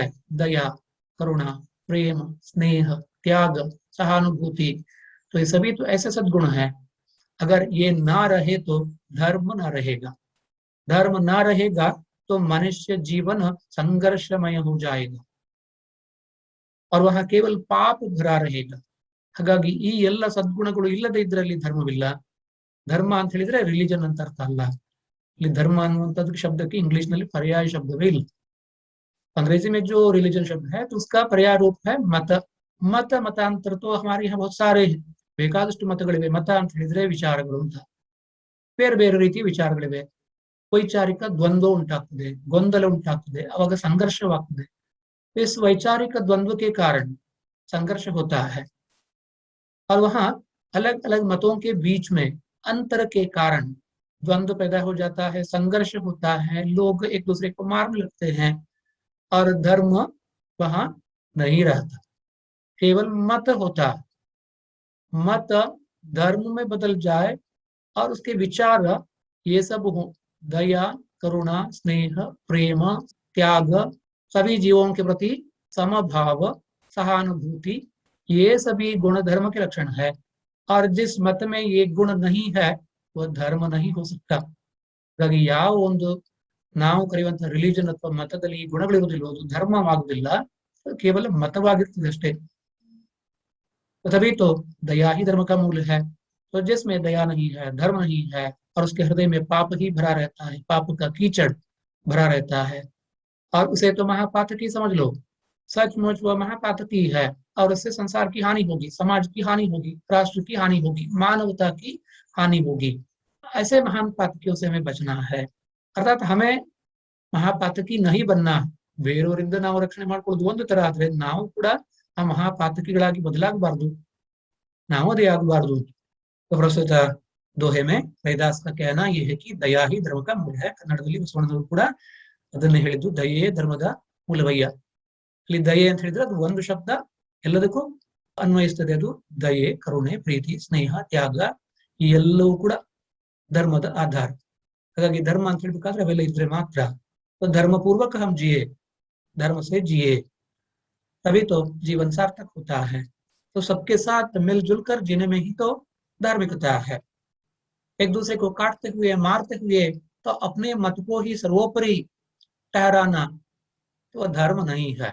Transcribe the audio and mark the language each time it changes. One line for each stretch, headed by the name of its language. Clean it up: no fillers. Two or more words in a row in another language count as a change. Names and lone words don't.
Hindi: दया, करुणा, प्रेम, स्नेह, त्याग, सहानुभूति, तो ये सभी तो ऐसे सद्गुण हैं. अगर ये ना रहे तो धर्म ना रहेगा. धर्म ना रहेगा तो मनुष्य जीवन संघर्षमय हो जाएगा और वह केवल पाप भरा रहेगा.
Kannada: ಹಾಗಾಗಿ ಈ ಎಲ್ಲ ಸದ್ಗುಣಗಳು ಇಲ್ಲದೆ ಇದ್ರಲ್ಲಿ ಧರ್ಮವಿಲ್ಲ. ಧರ್ಮ ಅಂತ ಹೇಳಿದ್ರೆ ರಿಲಿಜನ್ ಅಂತ ಅರ್ಥ ಅಲ್ಲ. ಇಲ್ಲಿ ಧರ್ಮ ಅನ್ನುವಂಥದ್ದು ಶಬ್ದಕ್ಕೆ इंग्लिश ನಲ್ಲಿ ಪರ್ಯಾಯ ಶಬ್ದವೇ ಇಲ್ಲ.
Hindi: अंग्रेजी में जो रिलीजन शब्द है तो उसका पर्याय रूप है मत. मत, मतांतर तो हमारे यहाँ बहुत सारे हैं.
Kannada: ಬೇಕಾದಷ್ಟು ಮತಗಳಿವೆ. ಮತ ಅಂತ ಹೇಳಿದ್ರೆ ವಿಚಾರಗಳು ಅಂತ. ಬೇರೆ ಬೇರೆ ರೀತಿಯ ವಿಚಾರಗಳಿವೆ. ವೈಚಾರಿಕ ದ್ವಂದ್ವ ಉಂಟಾಗ್ತದೆ, ಗೊಂದಲ ಉಂಟಾಗ್ತದೆ, ಅವಾಗ ಸಂಘರ್ಷವಾಗ್ತದೆ.
Hindi: इस वैचारिक द्वंद्व के कारण संघर्ष होता है और वहां अलग अलग मतों के बीच में अंतर के कारण द्वंद्व पैदा हो जाता है, संघर्ष होता है, लोग एक दूसरे को मारने लगते हैं और धर्म वहां नहीं रहता, केवल मत होता। मत धर्म में बदल जाए और उसके विचार ये सब हो, दया, करुणा, स्नेह, प्रेम, त्याग, सभी जीवों के प्रति समभाव, सहानुभूति, ये सभी गुण धर्म के लक्षण है। और जिस मत में ये गुण नहीं है वह धर्म नहीं हो सकता।
Kannada: ಹಾಗಾಗಿ ಯಾವ ಒಂದು ನಾವು ಕರೆಯುವಂತ ರಿಲಿಜನ್ ಅಥವಾ ಮತದಲ್ಲಿ ಈ ಗುಣಗಳಿರುವುದಿಲ್ಲ, ಅದು ಧರ್ಮವಾಗುವುದಿಲ್ಲ, ಕೇವಲ ಮತವಾಗಿರ್ತದೆ ಅಷ್ಟೇ।
Hindi: तभी तो दया ही धर्म का मूल है। तो जिसमें दया नहीं है, धर्म नहीं है और उसके हृदय में पाप ही भरा रहता है, पाप का कीचड़ भरा रहता है और उसे तो महापातकी समझ लो, सचमुच वह महापातकी है और उससे संसार की हानि होगी, समाज की हानि होगी, राष्ट्र की हानि होगी, मानवता की हानि होगी। ऐसे महान पातकियों से हमें बचना है। अर्थात हमें ಮಹಾಪಾತಕಿ नहीं बनना,
Kannada: ಬೇರೆಯವರಿಂದ ನಾವು ರಕ್ಷಣೆ ಮಾಡ್ಕೊಳ್ಳೋದು ಒಂದು ತರ ಆದ್ರೆ ನಾವು ಕೂಡ ಆ ಮಹಾಪಾತಕಿಗಳಾಗಿ ಬದಲಾಗಬಾರ್ದು, ನಾವು ಅದೇ ಆಗಬಾರ್ದು।
Hindi: तो ಪ್ರಸ್ತುತ दोहे में रैदास का कहना यह है कि दया ही धर्म का मूल है।
Kannada: ಕನ್ನಡದಲ್ಲಿ ಬಸವಣ್ಣನವರು ಕೂಡ ಅದನ್ನೇ ಹೇಳಿದ್ದು, ದಯೆಯೇ ಧರ್ಮದ ಮೂಲವಯ್ಯ। ಇಲ್ಲಿ ದಯೆ ಅಂತ ಹೇಳಿದ್ರೆ ಅದು ಒಂದು ಶಬ್ದ ಎಲ್ಲದಕ್ಕೂ ಅನ್ವಯಿಸ್ತದೆ, ಅದು ದಯೆ, ಕರುಣೆ, ಪ್ರೀತಿ, ಸ್ನೇಹ, ತ್ಯಾಗ ಈ ಎಲ್ಲವೂ ಕೂಡ ಧರ್ಮದ ಆಧಾರ। ಹಾಗಾಗಿ ಧರ್ಮ ಅಂತ ಹೇಳ್ಬೇಕಾದ್ರೆ ಅವೆಲ್ಲ ಇದ್ರೆ ಮಾತ್ರ
Hindi: तो धर्म पूर्वक हम जिए, धर्म से जिए, तभी तो जीवन सार्थक होता है। तो सबके साथ मिलजुल कर जीने में ही तो धार्मिकता है। एक दूसरे को काटते हुए, मारते हुए तो अपने मत को ही सर्वोपरि ठहराना तो धर्म नहीं है।